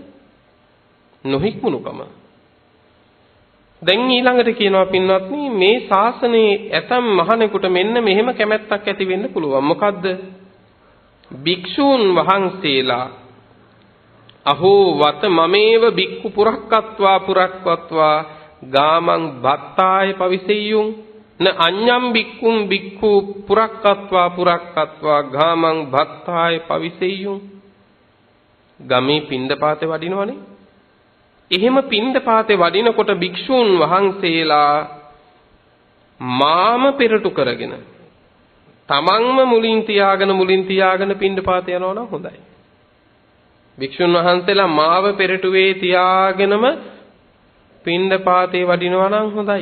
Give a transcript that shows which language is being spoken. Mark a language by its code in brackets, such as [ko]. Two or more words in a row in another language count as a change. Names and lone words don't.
[si] නොහික්මුණුකම. දැන් ඊළඟට කියනවා පින්වත්නි මේ ශාසනයේ ඇතම් මහණෙකුට මෙන්න මෙහෙම කැමැත්තක් ඇති වෙන්න පුළුවන්. මොකද්ද? භික්ෂූන් වහන්සේලා [pi] අහෝ වත මමේව භික්ඛු පුරක්කත්වා ගාමං භත්තාය පවිසෙය්‍යුං න අඤ්ඤම් භික්ඛුම් භික්ඛු පුරක්කත්වා ගාමං භත්තාය පවිසෙය්‍යුං. [si] ගමේ පින්දපාතේ වඩිනවනේ. එහෙම පින්ඩපාතේ වඩිනකොට භික්ෂූන් වහන්සේලා මාම පෙරටු කරගෙන තමන්ම මුලින් තියාගෙන පින්ඩපාතේ යනවා නම් හොඳයි. භික්ෂුන් වහන්සේලා මාව පෙරටුවේ තියාගෙනම පින්ඩපාතේ වඩිනවා නම් හොඳයි.